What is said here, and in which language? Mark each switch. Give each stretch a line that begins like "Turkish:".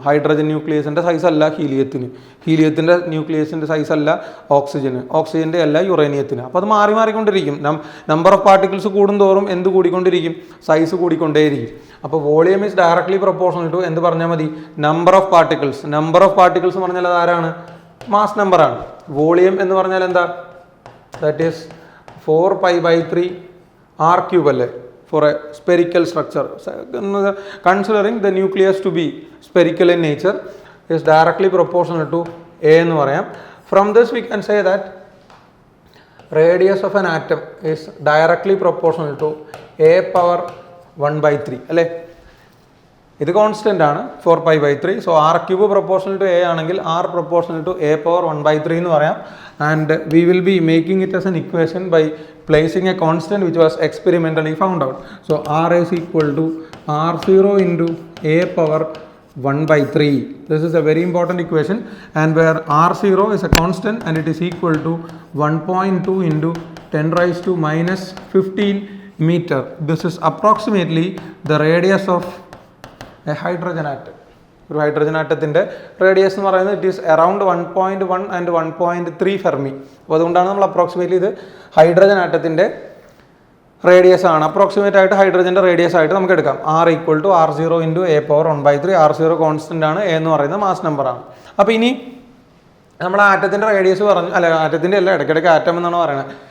Malayalam: Hydrogen ന്യൂക്ലിയസിൻ്റെ size അല്ല ഹീലിയത്തിന്, ഹീലിയത്തിൻ്റെ ന്യൂക്ലിയസിൻ്റെ size അല്ല ഓക്സിജന്, ഓക്സിജൻ്റെ അല്ല യുറേനിയത്തിന്. അപ്പോൾ അത് മാറി മാറിക്കൊണ്ടിരിക്കും. നമ്പർ ഓഫ് പാർട്ടിക്കിൾസ് കൂടുന്തോറും എന്ത് കൂടിക്കൊണ്ടിരിക്കും? സൈസ് കൂടിക്കൊണ്ടേയിരിക്കും. അപ്പോൾ
English: volume is directly proportional to
Malayalam: എന്ത് പറഞ്ഞാൽ മതി? Number of particles. Number of particles എന്ന് പറഞ്ഞാൽ അത് ആരാണ്? മാസ് നമ്പറാണ്. വോളിയം എന്ന് പറഞ്ഞാൽ എന്താ?
English: That is 4π/3 R³ അല്ലേ, for a spherical structure. Considering the nucleus to be spherical in nature is directly proportional to A
Malayalam: എന്ന് പറയാം.
English: From this we can say that radius of an atom is directly proportional to
Malayalam: A power 1/3 അല്ലേ? ഇത് constant ആണ് 4π/3.
English: so R cube proportional to A
Malayalam: ആണെങ്കിൽ
English: R proportional to A power 1/3
Malayalam: എന്ന് പറയാം.
English: And we will be making it as an equation by placing a constant which was experimentally found out. So R is equal to R0 into a power 1/3. This is a very important equation, and where R0 is a constant and it is equal to 1.2 into 10 raised to minus 15 meter. This is approximately the radius of a hydrogen atom.
Malayalam: ഒരു hydrogen ആറ്റത്തിൻ്റെ radius എന്ന് പറയുന്നത്
English: It is around 1.1 and 1.3 fermi.
Malayalam: അപ്പോൾ അതുകൊണ്ടാണ് നമ്മൾ approximately ഇത് hydrogen ആറ്റത്തിൻ്റെ radius ആണ്. Approximate ആയിട്ട് ഹൈഡ്രജൻ്റെ radius ആയിട്ട് നമുക്ക് എടുക്കാം. R equal to R0 into A power 1/3. R0 constant ആണ്, എ എന്ന് പറയുന്നത് മാസ് നമ്പറാണ്. അപ്പോൾ ഇനി നമ്മൾ ആറ്റത്തിൻ്റെ റേഡിയസ് പറഞ്ഞു, അല്ല ആറ്റത്തിൻ്റെ അല്ല, ഇടയ്ക്കിടയ്ക്ക് ആറ്റം എന്നാണ് പറയുന്നത്.